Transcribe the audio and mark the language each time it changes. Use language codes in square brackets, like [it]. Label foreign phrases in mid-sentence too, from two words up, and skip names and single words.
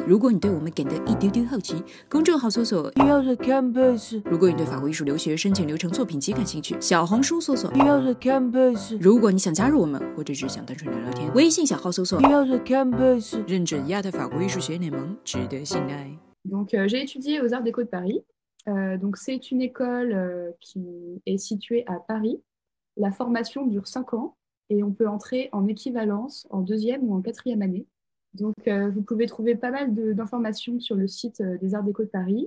[zh] 如果你对我们感到一丢丢好奇，公众号搜索 Your Campus。如果你对法国艺术留学申请流程、作品集感兴趣，小红书搜索 Your Campus。如果你想加入我们，或者只想单纯聊聊天，微信小号搜索 Your Campus。认准亚特法国艺术学院联盟，值得信赖。 [fr] Donc, j'ai étudié aux Arts Déco de Paris. Donc, c'est une école qui est située à Paris. La formation dure 5 ans et on peut entrer en équivalence en 2e ou en 4e année. Donc, vous pouvez trouver pas mal d'informations sur le site des Arts Déco de Paris.